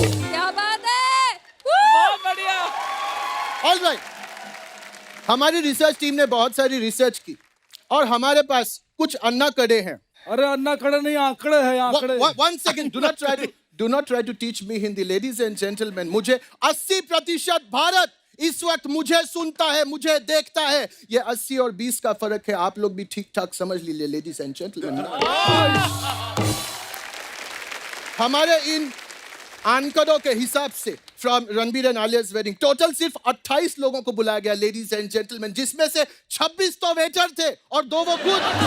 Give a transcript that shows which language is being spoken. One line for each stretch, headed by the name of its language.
Hindi: क्या बात है? बहुत बढ़िया।
English: All right.
Hindi: हमारी रिसर्च टीम ने बहुत सारी रिसर्च की और हमारे पास कुछ अन्ना कड़े हैं। अरे अन्ना खड़े नहीं, आंकड़े हैं, आंकड़े।
English: One second, do not try to Do not try to teach me Hindi, ladies and gentlemen.
Hindi: मुझे 80% भारत इस वक्त मुझे सुनता है, मुझे देखता है. ये 80 और 20 का फर्क है. आप लोग भी ठीक ठाक समझ लीजिए,
English: ladies and gentlemen.
Hindi: हमारे इन एंकरों के हिसाब से from Ranbir and आलिया's wedding total सिर्फ 28 लोगों को बुलाया गया,
English: ladies and gentleman,
Hindi: जिसमें से 26 तो वेटर थे और 2 वो खुद.